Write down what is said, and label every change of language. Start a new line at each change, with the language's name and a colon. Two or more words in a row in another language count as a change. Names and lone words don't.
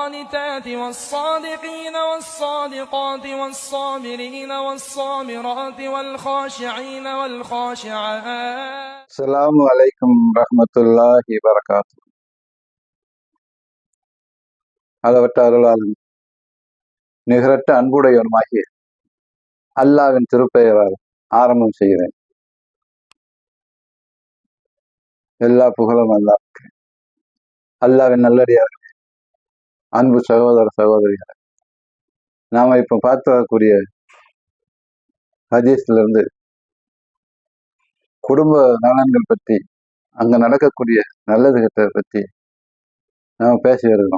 Arabic: والقانتات والصادقين والصادقات والصابرين والصابرات والخاشعين والخاشعات. السلام عليكم ورحمة الله وبركاته.
Tamil: அளவற்ற அருளாளன் நிகரற்ற அன்புடையவனுமாகிய அல்லாவின் திருப்பெயரால் ஆரம்பம் செய்கிறேன். எல்லா புகழும் அல்லாஹ்வுக்கு. அல்லாவின் நல்லடியார்கள், அன்பு சகோதர சகோதரிகள், நாம இப்ப பார்த்து வரக்கூடிய ஹதீஸ்ல இருந்து குடும்ப நலன்கள் பற்றி, அங்க நடக்கக்கூடிய நல்லது கெட்டதை பற்றி நாம பேசி வருகிறோம்.